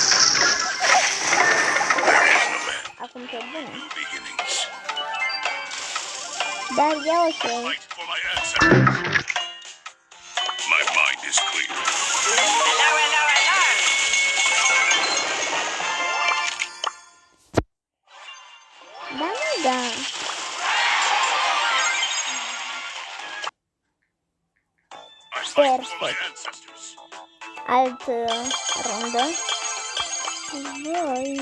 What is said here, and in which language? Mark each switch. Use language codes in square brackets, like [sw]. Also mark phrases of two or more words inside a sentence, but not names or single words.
[ro] Acum te bune. Dar e ok. [en] My mind is clear. [ro] Da. Perfect. Altă rundă. Voi.